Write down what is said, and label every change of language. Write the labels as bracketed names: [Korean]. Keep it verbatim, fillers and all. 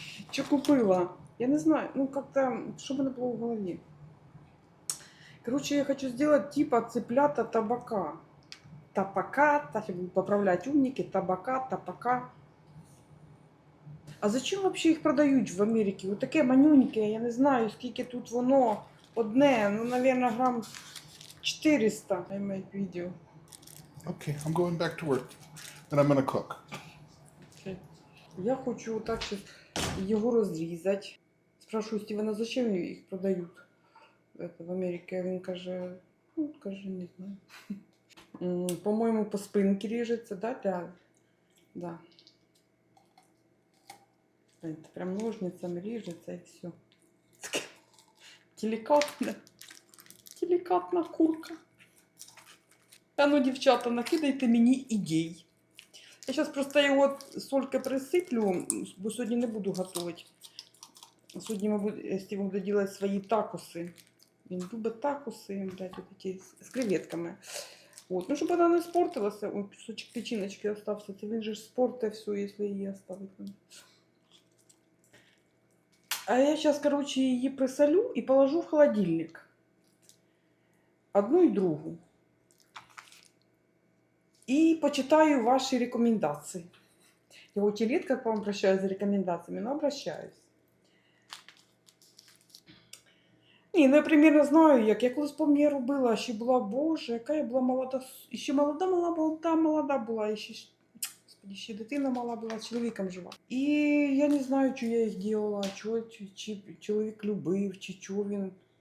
[Russian] Что купила? Я не знаю, ну как-то, что у меня было в голове. Короче, я хочу сделать типа цыплята табака. Табака, так я буду поправлять умники, табака, табака. А зачем вообще [Ukrainian] їх продають в Америці? Ось таке манюньке, я не знаю, скільки тут воно одне, ну, мабуть, грам чотириста. [English] I made video. Okay, I'm going back to work, and I'm gonna cook. Okay. [Ukrainian] Я хочу так щось його розрізати. Спрашую Стівена, зачем їх продають это, в Америці? Він каже, ну, каже, не знаю. М, По-моєму, по спинці ріжеться, да, да? [Russian] Да. Это прям ножницами режется и все. Деликатно. Деликатна курка. [Ukrainian] А ну, дівчата, накидайте мені ідей. Я зараз просто його сольки присиплю, бо сьогодні не буду готувати. Сьогодні, мабуть, Стівен буде робити свої такоси. Він любить такоси, блядь, от такі з з креветками. От. Ну, щоб вона не спортилася, ой, кусочок печіночки остався. Це він же ж спорте все, якщо її оставити. [Russian] А я сейчас, короче, її присолю і положу в холодильник. Одну і другу. [Ukrainian] І почитаю ваші рекомендації. [Russian] Я очень редко к вам обращаюсь за рекомендаціями, но обращаюсь. [Ukrainian] Ні, ну я примерно знаю, як я колись пам'ятаю робила, ще була, боже, яка я була молода, с- і ще молода, мала, молода, молода була, і ще, ж- господи, ще дитина мала була, з чоловіком жила. І я не знаю, що я їх робила, чого чи, чи чоловік любив, чи чого він.